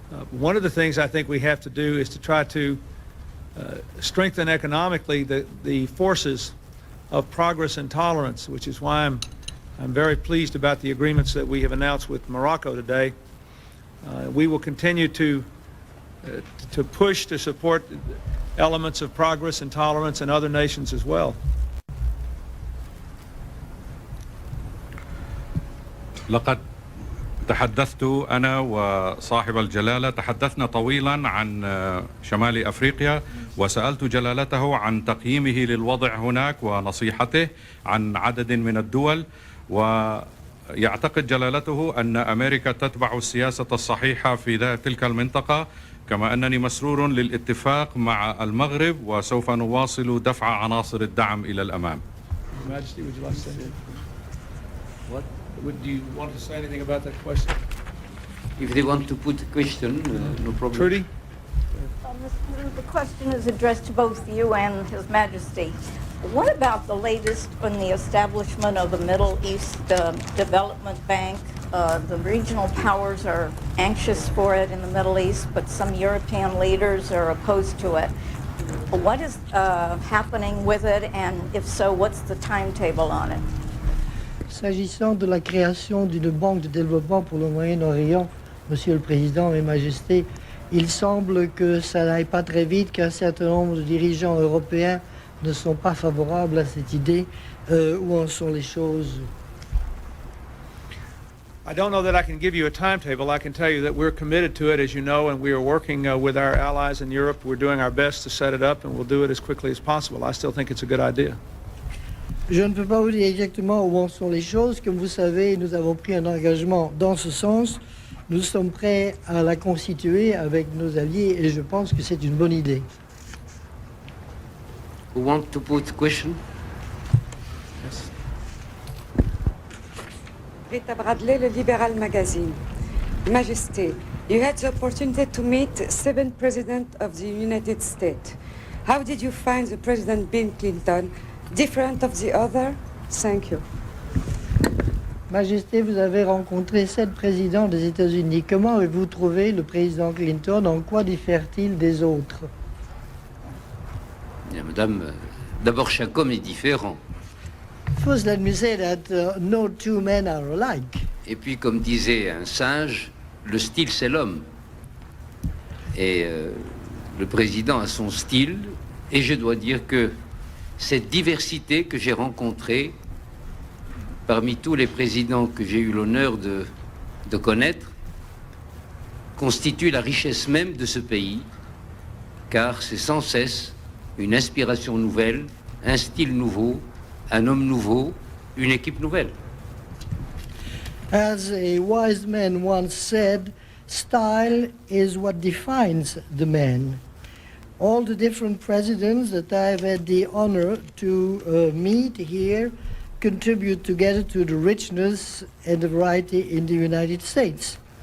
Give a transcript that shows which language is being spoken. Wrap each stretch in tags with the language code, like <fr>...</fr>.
<en>One of the things I think we have to do is to try to strengthen economically the forces of progress and tolerance, which is why I'm very pleased about the agreements that we have announced with Morocco today. We will continue to push to support elements of progress and tolerance in other nations as well.</en> <ar>لقد تحدثت أنا وصاحب الجلالة، تحدثنا طويلا عن شمال أفريقيا، وسألت جلالته عن تقييمه للوضع هناك ونصيحته عن عدد من الدول، ويعتقد جلالته أن أمريكا تتبع السياسة الصحيحة في تلك المنطقة، كما أنني مسرور للاتفاق مع المغرب وسوف نواصل دفع عناصر الدعم إلى الأمام.</ar> <en>Your Majesty, would you like to say anything? What? Do you want to say anything about that question? If they want to put a question, no problem. Trudy? The question is addressed to both you and His Majesty. What about the latest on the establishment of the Middle East Development Bank? The regional powers are anxious for it in the Middle East, but some European leaders are opposed to it. What is happening with it, and if so, what's the timetable on it?</en> <fr>S'agissant de la création d'une banque de développement pour le Moyen-Orient, Monsieur le Président, Mes Majestés, il semble que ça n'aille pas très vite, qu'un certain nombre de dirigeants européens ne sont pas favorables à cette idée. Où en sont les choses?</fr> <en>I don't know that I can give you a timetable. I can tell you that we're committed to it, as you know, and we are working with our allies in Europe. We're doing our best to set it up, and we'll do it as quickly as possible. I still think it's a good idea.</en> <fr>Je ne peux pas vous dire exactement où en sont les choses. Comme vous savez, nous avons pris un engagement dans ce sens. Nous sommes prêts à la constituer avec nos alliés et je pense que c'est une bonne idée.</fr> <en>Who want to put a question? Yes. Rita Bradley, Le Liberal magazine. Majesty, you had the opportunity to meet 7 presidents of the United States. How did you find the President Bill Clinton different of the other? Thank you.</en> <fr>Majesté, vous avez rencontré 7 présidents des États-Unis. Comment avez-vous trouvé le président Clinton? En quoi diffère-t-il des autres? Bien, madame, d'abord chaque homme est différent.</fr> <en>First, let me say that no two men are alike.</en> <fr>Et puis, comme disait un sage, le style c'est l'homme. Et le président a son style, et je dois dire que cette diversité que j'ai rencontrée parmi tous les présidents que j'ai eu l'honneur de connaître constitue la richesse même de ce pays car c'est sans cesse une inspiration nouvelle, un style nouveau, un homme nouveau, une équipe nouvelle.</fr> <en>As a wise man once said, style is what defines the man. All the different presidents that I've had the honor to meet here contribute together to the richness and the variety in the United States.</en>